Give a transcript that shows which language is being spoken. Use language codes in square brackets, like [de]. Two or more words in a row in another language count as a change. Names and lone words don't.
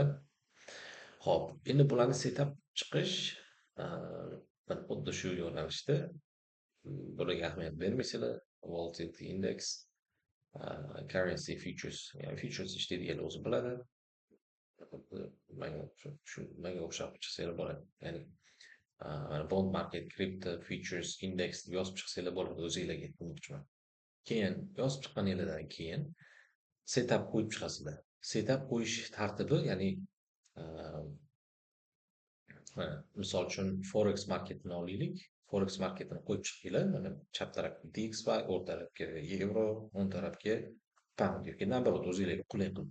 [uz] Xo'p, endi bularni setup chiqish xuddi shu yo'nalishda. Bularga ahamiyat bermaysizlar. [en] Volatility index, currency futures, [uz] ya'ni futures ishlaydiganlar o'zi biladi. Manga o'xshab chiqsanglar bo'ladi. Ya'ni [en] bond market, crypto futures index [uz] yozib chiqsanglar bo'ladi, o'zinglarga aytmoqchiman. Keyin yozib chiqqaninglardan keyin setup qo'yib chiqasizlar. Setup qo'yish tartibi, ya'ni misol uchun Forex marketini olaylik. Forex marketini qo'yib chiqinglar. Mana chap tarafga DXY, o'rta tarafga yevro, o'ng tarafga pound yoki naоборот o'zinglarga qulay qilib.